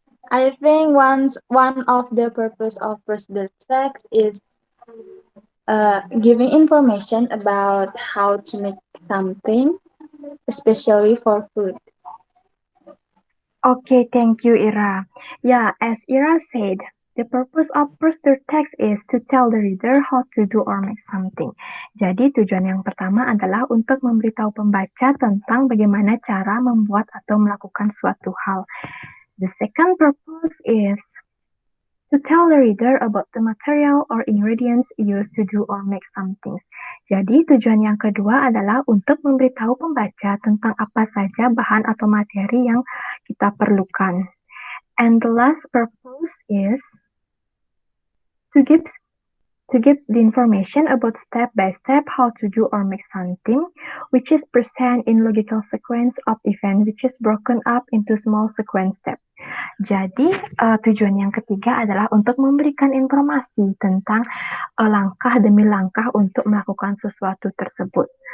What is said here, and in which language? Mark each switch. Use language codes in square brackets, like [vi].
[en] I think one of the purpose of procedure text is giving information about how to make something, especially for food. Okay, thank you, Ira. Yeah, as Ira said, the purpose of procedure text is to tell the reader how to do or make something. [id] Jadi, tujuan yang pertama adalah untuk memberitahu pembaca tentang bagaimana cara membuat atau melakukan suatu hal. [en] The second purpose is to tell the reader about the material or ingredients used to do or make something. [id] Jadi, tujuan yang kedua adalah untuk memberitahu pembaca tentang apa saja bahan atau materi yang kita perlukan. [en] And the last purpose is to give to give the information about step by step how to do or make something, which is present in logical sequence of event, which is broken up into small sequence steps. [id] Jadi, tujuan yang ketiga adalah untuk memberikan informasi tentang langkah demi langkah untuk melakukan sesuatu tersebut.